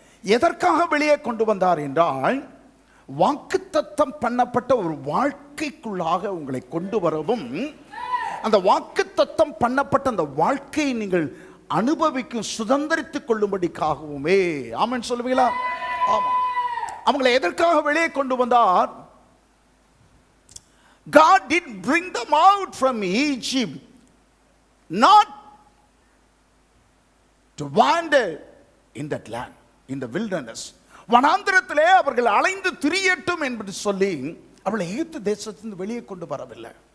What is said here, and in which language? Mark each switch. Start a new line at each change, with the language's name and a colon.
Tamil: எதற்காக வெளியே கொண்டு வந்தார் என்றால், வாக்குத்தத்தம் பண்ணப்பட்ட ஒரு வாழ்க்கைக்குள்ளாக உங்களை கொண்டு வரவும், அந்த வாக்குத்தத்தம் பண்ணப்பட்ட அந்த வாழ்க்கையை நீங்கள் அனுபவிக்கும் சுதந்திரித்துக் கொள்ளும்படிக்காகவுமே. ஆமென் சொல்லுவீங்களா? ஆமாம். அவங்களை எதற்காக வெளியே கொண்டு வந்தார்?
English: God did bring them out from Egypt not to wander in that land, in the wilderness.
Tamil: வனாந்திரத்திலே அவர்கள் அலைந்து திரியட்டும் என்று சொல்லி அவளை எகிப்து தேசத்திலிருந்து வெளியே கொண்டு வரவில்லை.